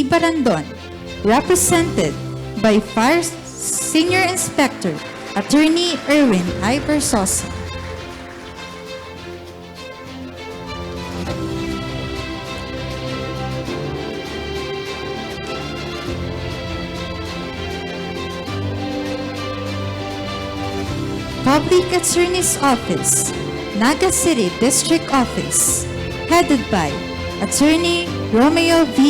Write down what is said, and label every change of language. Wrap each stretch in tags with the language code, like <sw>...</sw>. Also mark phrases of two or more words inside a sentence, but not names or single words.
<en>Barandon, represented by Fire Senior Inspector Attorney Erwin I. Versosa. Public Attorney's Office, Naga City District Office, headed by Attorney Romeo V.</en>